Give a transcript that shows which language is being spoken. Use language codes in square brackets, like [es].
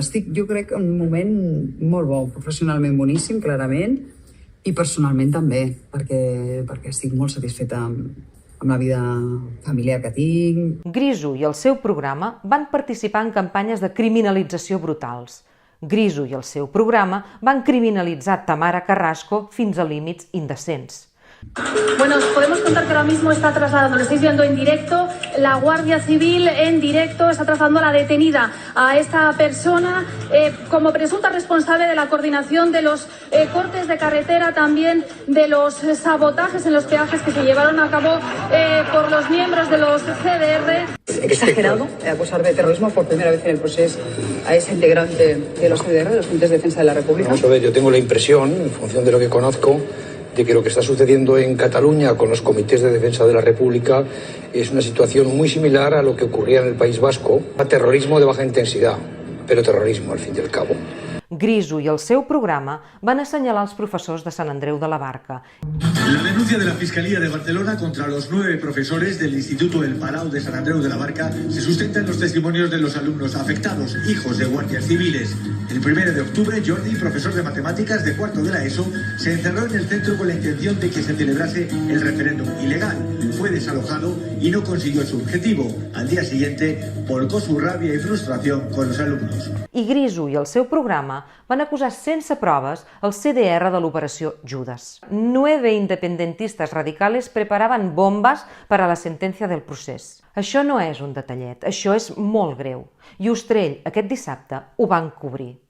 [ca] Estic, jo crec, en un moment molt bo, professionalment boníssim, clarament, i personalment també, perquè estic molt satisfeta amb la vida familiar que tinc. Griso i el seu programa van participar en campanyes de criminalització brutals. Griso i el seu programa van criminalitzar Tamara Carrasco fins a límits indecents. [es] Bueno, os podemos contar que ahora mismo está trasladando, lo estáis viendo en directo, la Guardia Civil en directo está trasladando a la detenida a esta persona como presunta responsable de la coordinación de los cortes de carretera, también de los sabotajes en los peajes que se llevaron a cabo por los miembros de los CDR. Exagerado acusar de terrorismo por primera vez en el proceso a ese integrante de los CDR, de los Comités de Defensa de la República. Vamos a ver, yo tengo la impresión, en función de lo que conozco, de que lo que está sucediendo en Cataluña con los comités de defensa de la República es una situación muy similar a lo que ocurría en el País Vasco, a terrorismo de baja intensidad, pero terrorismo al fin y al cabo. [ca] Griso i el seu programa van assenyalar els professors de Sant Andreu de la Barca. [es] La denuncia de la Fiscalía de Barcelona contra los 9 profesores del Instituto El Palau de Sant Andreu de la Barca se sustenta en los testimonios de los alumnos afectados, hijos de guardias civiles. El 1 de octubre, Jordi, profesor de matemáticas de cuarto de la ESO, se encerró en el centro con la intención de que se celebrase el referéndum ilegal. Fue desalojado y no consiguió su objetivo. Al día siguiente, volcó su rabia y frustración con los alumnos. [ca] I Griso i el seu programa van acusar sense proves el CDR de l'operació Judas. 9 independentistes radicales preparaven bombes per a la sentència del procés. Això no és un detallet, això és molt greu. I Ostrell, aquest dissabte, ho van cobrir.